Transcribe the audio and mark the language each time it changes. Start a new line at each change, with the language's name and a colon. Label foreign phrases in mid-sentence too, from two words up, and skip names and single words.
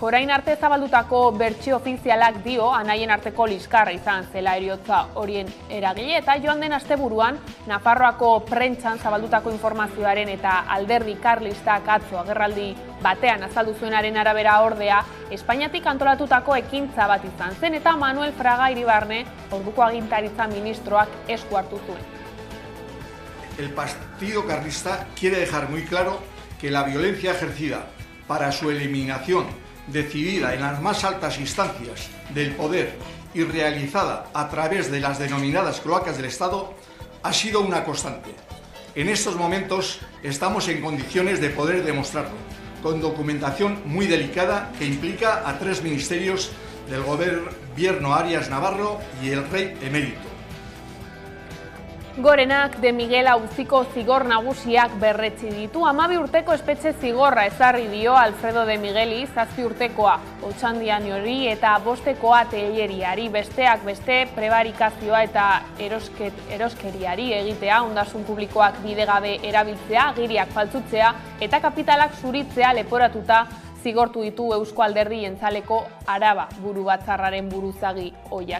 Basque: Orain arte zabaldutako bertsio ofizialak dio anaien arteko liskarra izan zela heriotza horien eragile eta joan den asteburuan Nafarroako prentsan zabaldutako informazioaren eta alderdi karlistak atzo agerraldi batean azaldu zuenaren arabera ordea Espainiatik antolatutako ekintza bat izan zen eta Manuel Fraga Iribarne orduko agintaritza ministroak esku hartu zuen.
Spanish: El partido carlista quiere dejar muy claro que la violencia ejercida para su eliminación, decidida en las más altas instancias del poder y realizada a través de las denominadas cloacas del Estado, ha sido una constante. En estos momentos estamos en condiciones de poder demostrarlo, con documentación muy delicada que implica a 3 ministerios del gobierno Arias Navarro y el rey emérito.
Basque: Gorenak de Miguel auziko zigor nagusiak berretsi ditu. 12 urteko espetxe zigorra ezarri dio Alfredo de Migueli 7 urtekoa Otxandianori eta 5tekoa Telleriari, besteak beste prebarikazioa eta eroskeriari egitea, ondasun publikoak bidegabe erabiltzea, agiriak faltsutzea eta kapitalak zuritzea leporatuta zigortu ditu Eusko Alderdi Jeltzaleko Araba burubatzarraren buruzagi ohiak.